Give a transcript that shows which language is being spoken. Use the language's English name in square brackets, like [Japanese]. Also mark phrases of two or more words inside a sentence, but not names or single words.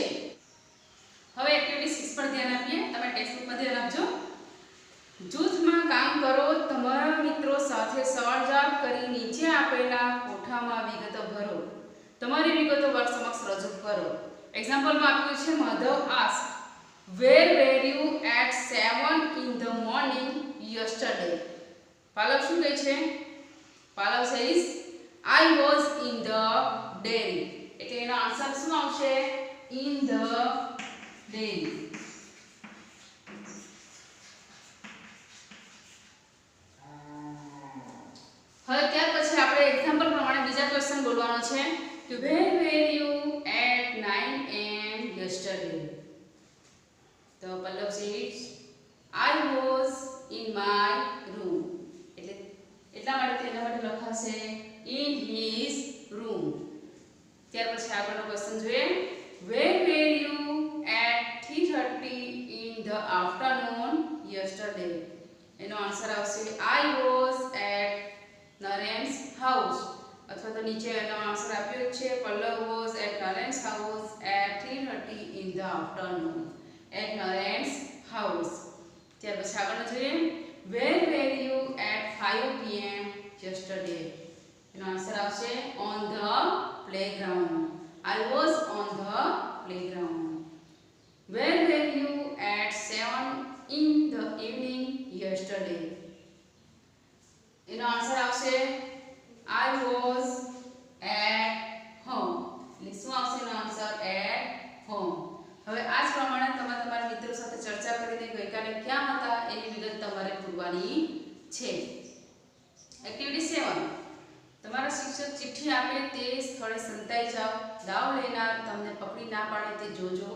[Gujarati] હવે એક્ટિવિટી 6 પર ધ્યાન આપીએ। તમે ટેક્સ્ટ બુકમાં ધ્યાન આપજો। જૂથમાં કામ કરો। તમારા મિત્રો સાથે સળજાપ કરી નીચે આપેલા કોઠામાં વિગતો ભરો। તમારી વિગતો વર્ગ સમક્ષ રજૂ કરો। એક્ઝામ્પલમાં આપ્યું છે માધવ આસ્ક [English] where were you at 7 in the morning yesterday। પાલવ [Gujarati] શું કહે છે? [English] પાલવ says I was in the dairy। [Gujarati] એટલે એનો આન્સર શું આવશે? [English] in the dairy। [Gujarati] હવે ત્યાર પછી આપણે એક્ઝામ્પલ પ્રમાણે બીજા ક્વેશ્ચન બોલવાનો છે કે [English] where were you at 9 am yesterday। તો પલ્લવ says I was in my room। [Gujarati] એટલા માટે તેના માટે લખાશે [English] in his room। [Gujarati] ત્યાર પછી આગળનો ક્વેશ્ચન જોઈએ। [English] where were you at 3:30 in the afternoon yesterday। [Gujarati] એનો આન્સર આવશે [English] I was at Naren's house। [Gujarati] અથવા તો નીચે એનો આન્સર આપ્યો છે [English] પલ્લવ was at Naren's house at 3:30 in the afternoon at Naren's house। [Gujarati] ત્યાર પછી આગળનો જોઈએ। [English] where were you at 5 pm yesterday। [Gujarati] એનો આન્સર આવશે [English] on the playground। I was on the playground। where were you at 7 in the evening yesterday। [Gujarati] એનો આન્સર આવશે [English] I was at home। [Gujarati] એટલે શું આવશે એનો આન્સર? [English] at home। [Gujarati] હવે આ જ પ્રમાણે તમે તમારા મિત્રો સાથે ચર્ચા કરીને ગઈકાલે ક્યાં હતા એની વિગત તમારે પૂરવાની છે। એક્ટિવિટી 7 તમારા શિક્ષક ચિઠ્ઠી આપે તે સ્થળે સંતાઈ જાઓ। દાવ લેનાર તમને પકડી ના પાડે તે જોજો.